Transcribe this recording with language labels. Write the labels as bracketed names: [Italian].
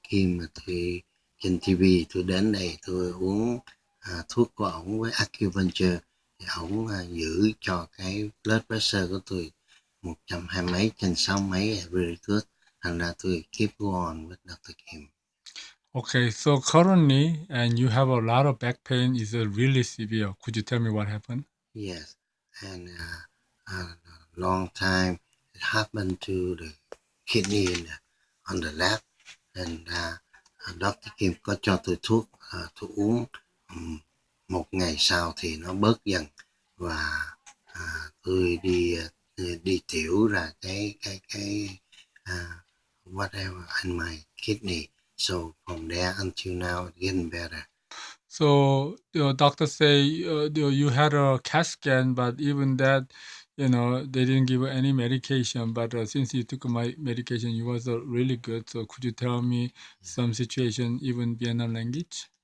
[Vietnamese] Kim, tôi trên TV, tôi đến đây tôi uống thuốc của ổng với Acupuncture, thì ổng giữ cho cái blood pressure của tôi 120 mấy trên 6 mấy, [English] really good, [Vietnamese] thành ra tôi [English] keep on with Dr. [Vietnamese] Kim. [English] Okay, so currently, and you have a lot of back pain, is really severe. Could you tell me what happened? Yes, and a long time it happened to the kidney on the left, and Dr. [Vietnamese] Kim có cho tôi thuốc, tôi uống một ngày sau thì nó bớt dần, và tôi đi tiểu ra cái [English] whatever in my kidney. So from there until now, it's getting better. So the doctor say you had a CAT scan, but even that, they didn't give you any medication. But since you took my medication, you was really good. So could you tell me some situation, even Vietnam language?